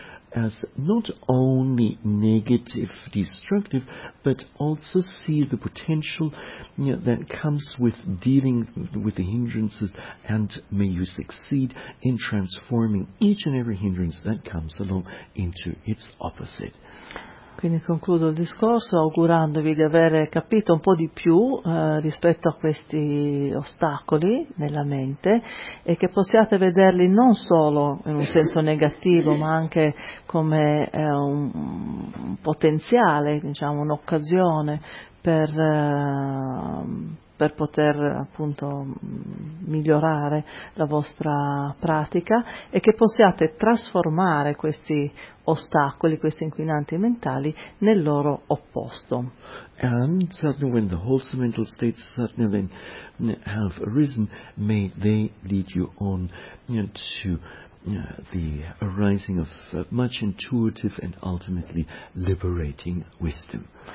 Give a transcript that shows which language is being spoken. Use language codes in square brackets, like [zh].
[en] as not only negative, destructive, but also see the potential that comes with dealing with the hindrances, and may you succeed in transforming each and every hindrance that comes along into its opposite. [it] Quindi concludo il discorso augurandovi di aver capito un po' di più rispetto a questi ostacoli nella mente e che possiate vederli non solo in un senso negativo ma anche come un potenziale, diciamo un'occasione per poter appunto migliorare la vostra pratica e che possiate trasformare questi ostacoli, questi inquinanti mentali nel loro opposto. [en] And certainly when the wholesome mental states certainly then have arisen, may they lead you on to the arising of much intuitive and ultimately liberating wisdom.